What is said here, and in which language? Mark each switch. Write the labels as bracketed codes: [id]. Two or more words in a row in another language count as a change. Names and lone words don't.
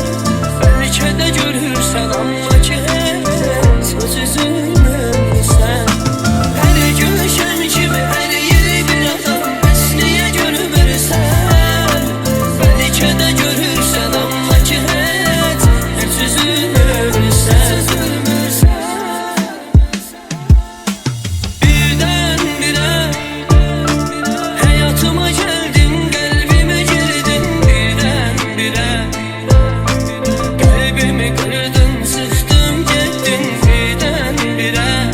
[az] Bəlkə də görürsən, amma ki heç söz üzülmürsən. Hər gün şəm kimi əriyir bir adam, bəs niyə görmürsən? Bəlkə də görürsən, amma ki heç üzülmürsən. [tr] Birdenbire hayatıma geldin, kalbime girdin birdenbire. Kalbimi kırdın, sıktın gittin birdenbire.